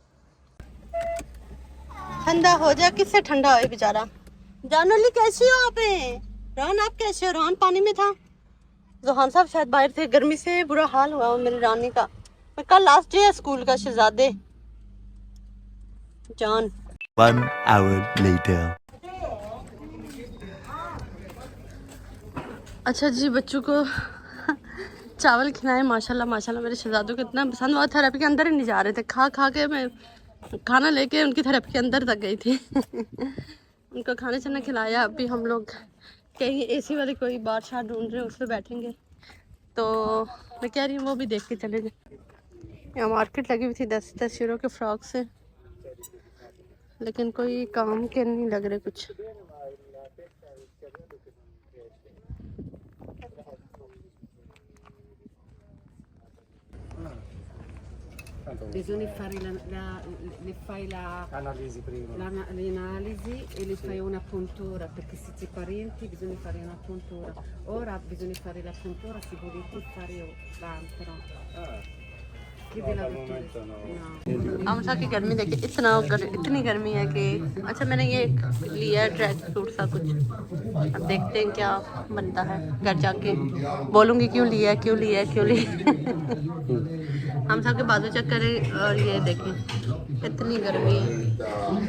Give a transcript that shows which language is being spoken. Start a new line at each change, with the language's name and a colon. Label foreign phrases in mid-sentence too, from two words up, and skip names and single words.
Hindi: ठंडा हो जाए, किससे ठंडा हो बेचारा। जानोली कैसी हो आप? रोहन आप कैसे हो? रोहन पानी में था, जोहान साहब शायद बाहर थे, गर्मी से बुरा हाल हुआ मेरी रानी का। कल लास्ट डे है स्कूल का शहजादे जान।
English: 1 hour later.
Hindi: अच्छा जी, बच्चों को चावल खिलाए। माशाल्लाह माशाल्लाह मेरे शहजादों को इतना पसंद हुआ, थेरेपी के अंदर ही नहीं जा रहे थे। खा खा के मैं खाना लेके उनकी थेरेपी के अंदर तक गई थी। उनको खाना छाना खिलाया। अभी हम लोग कहीं एसी वाली कोई बार शार ढूंढ रहे हैं, उस पर बैठेंगे। तो मैं कह रही हूँ वो भी देख के चले जाए। यहाँ मार्केट लगी हुई थी 10-10 यूरो के फ्रॉक से, लेकिन कोई काम के नहीं लग रहे कुछ।
Italian: Bisogna fare le fai Analisi prima. l'analisi e le fai una puntura, perché se c'è parenti bisogna fare una puntura. Ora bisogna fare la puntura, se volete fare l'altro. Chiedi la dottoressa.
Hindi: आमसा की गर्मी देखिए, इतनी गर्मी है कि अच्छा मैंने ये लिया ट्रैक सूट सा कुछ। अब देखते हैं क्या बनता है, घर जाके बोलूँगी क्यों लिया क्यों लिया क्यों लिया। हम सब के बाजू चेक करें और ये देखें इतनी गर्मी है।